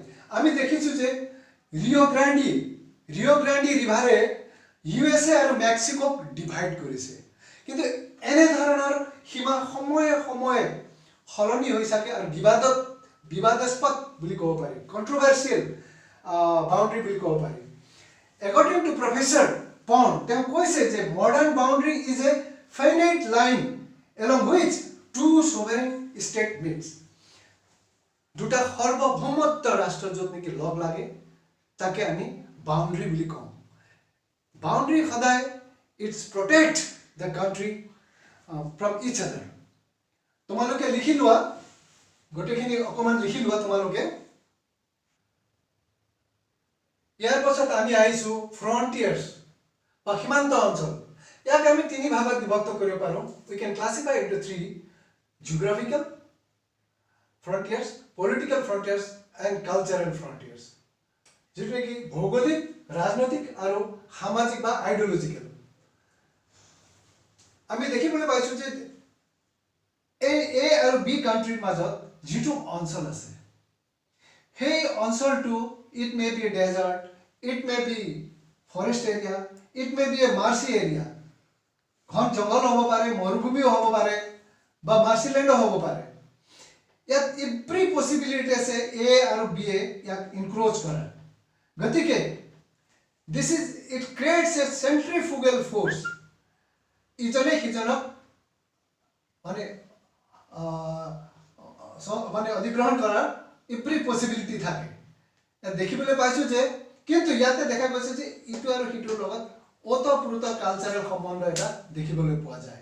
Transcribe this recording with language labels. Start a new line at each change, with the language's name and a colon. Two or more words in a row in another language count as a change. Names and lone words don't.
Assamese: আমি দেখিছোঁ যে ৰিঅ' গ্ৰাণ্ডি ৰিভাৰে USA আৰু মেক্সিকোক ডিভাইড কৰিছে। কিন্তু এনেধৰণৰ সীমা সময়ে সময়ে সলনি হৈ থাকে আৰু বিবাদাস্পদ বুলি ক'ব পাৰি,
English: controversial boundary
Assamese: বুলি ক'ব পাৰি।
English: According to Professor Pond,
Assamese: তেওঁ কৈছে যে
English: modern boundary is a finite line along which two sovereign state meets.
Assamese: দুটা সাৰ্বভৌমত্ব ৰাষ্ট্ৰ য'ত নেকি লগ লাগে তাকে আমি বাউণ্ডাৰী বুলি কওঁ।
English: বাউণ্ডাৰী সদায় its protect the country from each other.
Assamese: তোমালোকে লিখি লোৱা, গোটেইখিনি অকণমান লিখি লোৱা তোমালোকে। ইয়াৰ পাছত আমি আহিছোঁ ফ্ৰণ্টিয়াৰ্ছ বা সীমান্ত অঞ্চল। ইয়াক আমি তিনি ভাগত বিভক্ত কৰিব পাৰোঁ।
English: We can classify into three: geographical frontiers, political frontiers, and cultural frontiers.
Assamese: যেটো কি ভৌগোলিক, ৰাজনৈতিক আৰু সামাজিক বা আইডিওলজিক্যাল। আমি দেখিবলৈ পাইছো যে এ আৰু বি কান্ট্ৰিৰ মাজত যেটো অঞ্চল আছে, সেই অঞ্চলটো
English: it may be a desert, it may be forest area, it may be a marshy area,
Assamese: ঘন জঙ্গল হ'ব পাৰে, মৰুভূমিও হ'ব পাৰে বা মাৰ্শিলেণ্ডো হ'ব পাৰে। ইয়াত
English: every possibility
Assamese: আছে এ আৰু বি এ ইয়াক ইনক্ৰোচ কৰা।
English: গতিকে it creates a centrifugal force,
Assamese: ইজনে সিজনক মানে অধিগ্ৰহণ কৰাৰ
English: every possibility
Assamese: থাকে। দেখিবলৈ পাইছো যে কিন্তু ইয়াতে দেখা গৈছে যে ইটো আৰু সিটোৰ লগত ওতঃপ্ৰোত কালচাৰেল সম্বন্ধ এটা দেখিবলৈ পোৱা যায়।